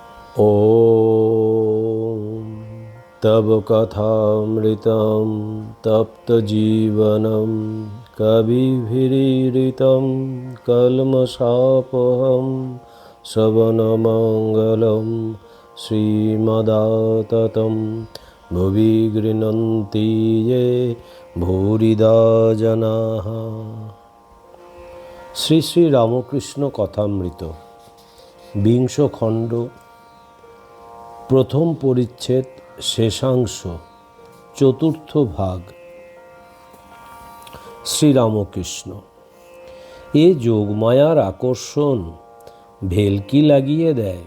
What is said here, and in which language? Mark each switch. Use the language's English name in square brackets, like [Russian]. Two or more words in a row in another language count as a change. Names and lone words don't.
[Sanskrit] ॐ तव कथामृतं तप्तजीवनं कविभिरीडितं कल्मषापहं श्रवणमङ्गलं श्रीमदाततं भुवि गृह्णन्ति ये भूरिदा जनाः। [Bangla] শ্রী শ্রী রামকৃষ্ণ কথামৃত বিংশ খণ্ড, প্রথম পরিচ্ছেদ, শেষাংশ, চতুর্থ ভাগ। শ্রীরামকৃষ্ণ: এ যোগমায়ার আকর্ষণ ভেলকি লাগিয়ে দেয়।